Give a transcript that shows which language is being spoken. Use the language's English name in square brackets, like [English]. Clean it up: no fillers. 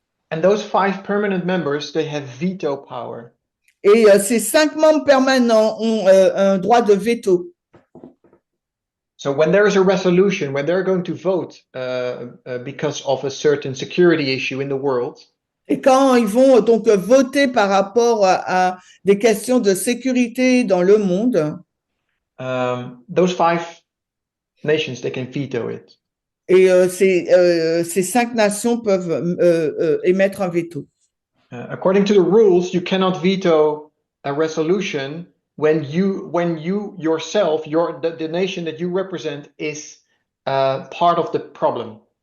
[English] And those 5 permanent members, they have veto power. [French] Et ces 5 membres permanents ont un droit de veto. [English] So when there is a resolution, when they're going to vote because of a certain security issue in the world, [French] et quand ils vont donc voter par rapport à des questions de sécurité dans le monde, [English] those 5 nations, they can veto it. [French] Et ces 5 nations peuvent émettre un veto. [English] According to the rules, you cannot veto a resolution when you yourself, the nation that you represent is part of the problem.